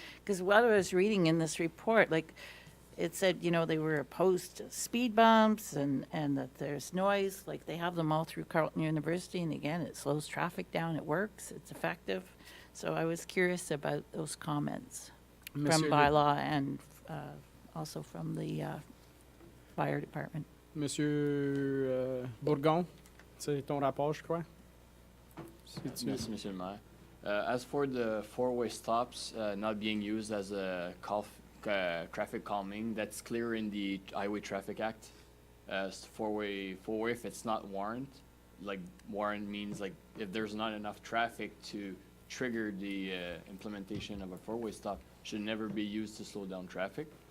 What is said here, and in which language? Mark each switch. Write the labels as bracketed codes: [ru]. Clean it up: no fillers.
[en] Because what I was reading in this report, like, it said, they were opposed to speed bumps and that there's noise, like they have them all through Carleton University, and again, it slows traffic down, it works, it's effective. So I was curious about those comments from [fr] Monsieur Le- [en] bylaw and also from the fire department. [fr] Monsieur Bourgon, c'est ton rapport, je crois. Si tu- [en] Yes, [fr] Monsieur le Maire. [en] As for the four-way stops not being used as a traffic calming, that's clear in the Highway Traffic Act. Four-way, if it's not warrant, like warrant means like if there's not enough traffic to trigger the implementation of a four-way stop, should never be used to slow down traffic.